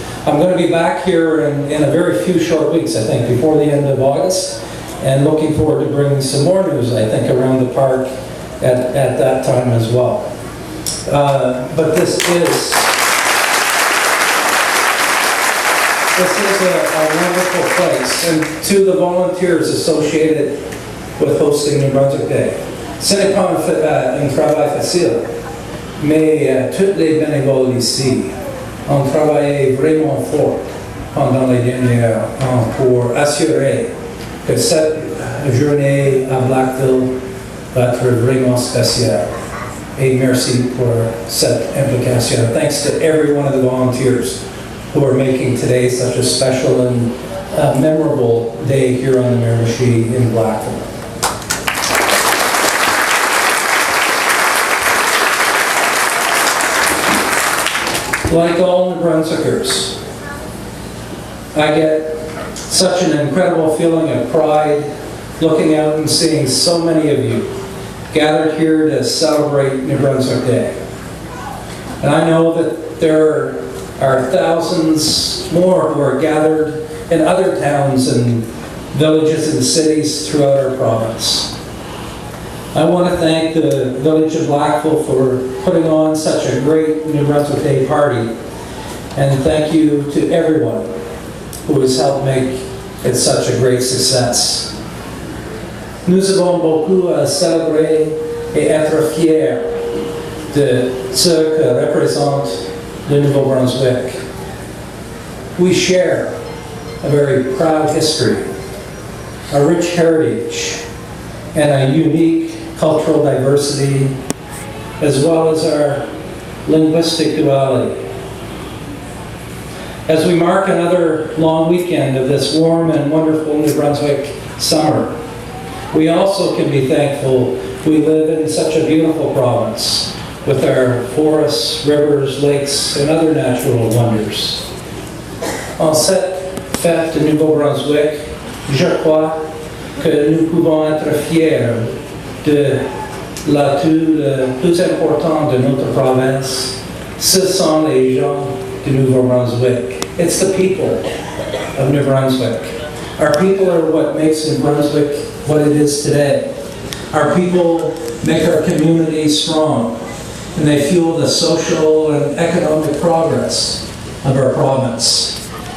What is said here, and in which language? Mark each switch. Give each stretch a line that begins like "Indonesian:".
English: I'm going to be back here in a very few short weeks, I think, before the end of August, and looking forward to bringing some more news, I think, around the park at that time as well. But this is a wonderful place, and to the volunteers associated with hosting New Brunswick Day.
French: Ce n'est pas un travail facile, mais toutes les bénévoles ici ont travaillé vraiment fort pendant les derniers ans pour assurer que cette journée à Blackville va être vraiment spéciale. Et merci pour cette implication.
English: Thanks to every one of the volunteers who are making today such a special and memorable day here on the Miramichi in Blackville. Like all New Brunswickers, I get such an incredible feeling of pride looking out and seeing so many of you gathered here to celebrate New Brunswick Day. And I know that there are thousands more who are gathered in other towns and villages and cities throughout our province. I want to thank the Village of Blackville for putting on such a great New Brunswick Day party, and thank you to everyone who has helped make it such a great success.
French: Nous avons beaucoup à célébrer et être fiers de ce que représente le Nouveau-Brunswick.
English: We share a very proud history, a rich heritage, and a unique cultural diversity, as well as our linguistic duality. As we mark another long weekend of this warm and wonderful New Brunswick summer, we also can be thankful we live in such a beautiful province with our forests, rivers, lakes, and other natural wonders.
French: En cette fête de Nouveau-Brunswick, je crois que nous pouvons être fiers de l'atout le plus important de notre province. Ce sont les gens de Nouveau-Brunswick.
English: It's the people of New Brunswick. Our people are what makes New Brunswick what it is today. Our people make our community strong, and they fuel the social and economic progress of our province.